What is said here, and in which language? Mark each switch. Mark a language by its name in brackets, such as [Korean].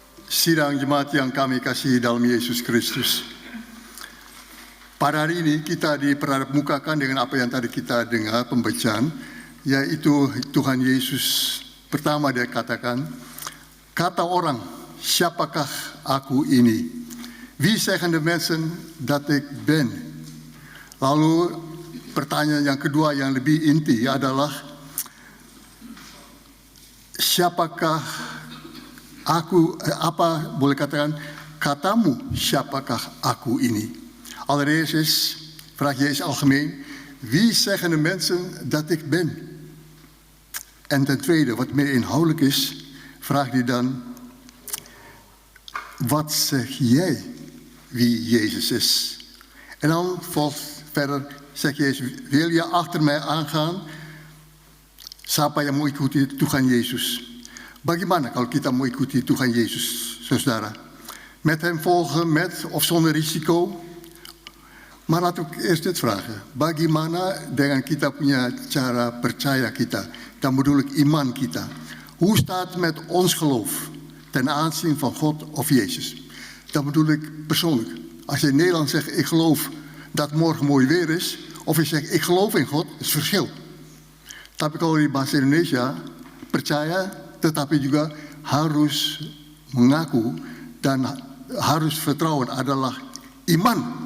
[Indonesian] Sidang jemaat yang kami kasihi dalam Yesus Kristus. Pada hari ini kita dipermukakan dengan apa yang tadi kita dengar pembacaan, yaitu Tuhan Yesus pertama dia katakan, kata orang, siapakah aku ini? [Dutch] Wie zeggen de mensen dat ik ben? [Indonesian] Lalu pertanyaan yang kedua yang lebih inti adalah, siapakah aku, apa boleh katakan, katamu siapakah aku ini? [Dutch] Allereerst is, vraagt Jezus algemeen, wie zeggen de mensen dat ik ben? En ten tweede, wat meer inhoudelijk is, vraagt hij dan, wat zeg jij wie Jezus is? En dan volgt verder, zegt Jezus, wil je achter mij aangaan? [Indonesian] Siapa yang mau ikuti Tuhan Yesus? Bagaimana kalau kita mau ikuti Tuhan Yesus, saudara? [Dutch] Met hem volgen, met of zonder risico? Maar laat ik eerst dit vragen. [Indonesian] Bagaimana dengan kita punya cara percaya kita? [Dutch] Dan bedoel ik iman kita. Hoe staat het met ons geloof ten aanzien van God of Jezus? Dan bedoel ik persoonlijk. Als je in Nederland zegt, ik geloof dat morgen mooi weer is, of je zegt, ik geloof in God, is verschil. [Indonesian] Tapi kalau di bahasa Indonesia, percaya tetapi juga harus mengaku dan harus vertrouwen adalah iman.